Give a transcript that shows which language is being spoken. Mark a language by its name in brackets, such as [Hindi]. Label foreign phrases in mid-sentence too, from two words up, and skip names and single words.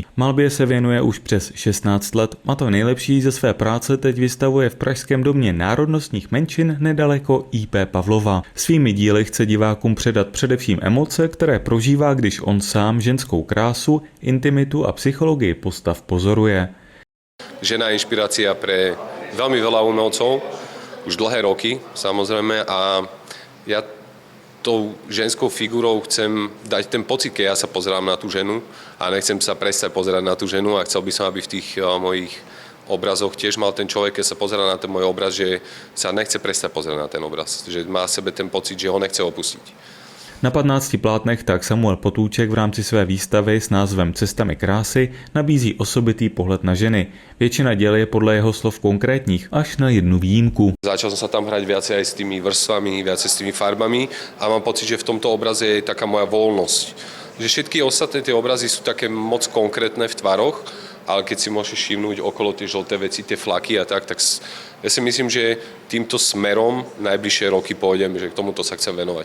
[Czech] Malbě se věnuje už přes 16 let a to nejlepší ze své práce teď vystavuje v pražském domě národnostních menšin nedaleko I.P. Pavlova. Svými díly chce divákům předat především emoce, které prožívá, když on sám ženskou krásu, intimitu a psychologii postav pozoruje. [Slovak] Žena je inšpirácia pre veľmi veľa umelcov, už dlhé roky samozrejme, a ja tou ženskou figurou chcem dať ten pocit, keď ja sa pozerám na tú ženu a nechcem sa prestať pozerať na tú ženu a chcel by som, aby v tých mojich obrazoch tiež mal ten človek, keď sa pozerá na ten môj obraz, že sa nechce prestať pozerať na ten obraz, že má v sebe ten pocit, že ho nechce opustiť. [Czech] Na 15 plátnech tak Samuel Potůček v rámci své výstavy s názvem Cestami krásy nabízí osobitý pohled na ženy. Většina děl je podle jeho slov konkrétních, až na jednu výjimku. [Slovak] Začal som sa tam hrať viacej aj s tými vrstvami, viacej s tými farbami a mám pocit, že v tomto obraze je taká moja voľnosť. Že všetky ostatné tie obrazy sú také moc konkrétne v tvaroch, ale keď si môžeš všimnúť okolo tie žlté veci, tie flaky a tak ja si myslím, že týmto smerom najbližšie roky pôjdem, že k tomuto sa chcem venovať.